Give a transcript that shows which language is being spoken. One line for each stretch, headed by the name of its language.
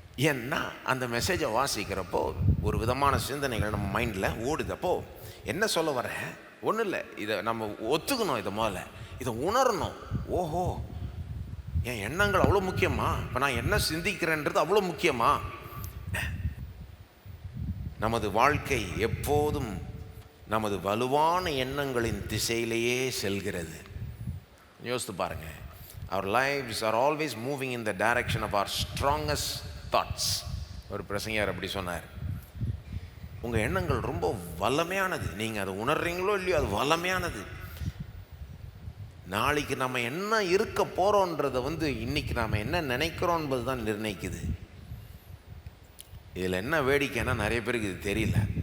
Tamil: ஏன்னா அந்த மெசேஜை வாசிக்கிறப்போ ஒரு விதமான சிந்தனைகள் நம்ம மைண்டில் ஓடுதப்போ என்ன சொல்ல வரேன், ஒன்றும் இல்லை, இதை நம்ம ஒத்துக்கணும், இதை முதல்ல இதை உணரணும். ஓஹோ, என் எண்ணங்கள் அவ்வளோ முக்கியமா, இப்போ நான் என்ன சிந்திக்கிறேன்றது அவ்வளோ முக்கியமா? நமது வாழ்க்கை எப்போதும் நமது வலுவான எண்ணங்களின் திசையிலேயே செல்கிறது. யோசித்து பாருங்கள்.
English: Our lives are always moving in the direction of our strongest thoughts.
Tamil: ஒரு பிரசங்கியார் அப்படி சொன்னார். உங்கள் எண்ணங்கள் ரொம்ப வல்லமையானது, நீங்கள் அதை உணர்றீங்களோ இல்லையோ அது வல்லமையானது. நாளைக்கு நம்ம என்ன இருக்க போகிறோன்றதை இன்றைக்கி நாம் என்ன நினைக்கிறோம் என்பது தான் நிர்ணயிக்குது. இதில் என்ன வேடிக்கைன்னா நிறைய பேருக்கு இது தெரியல.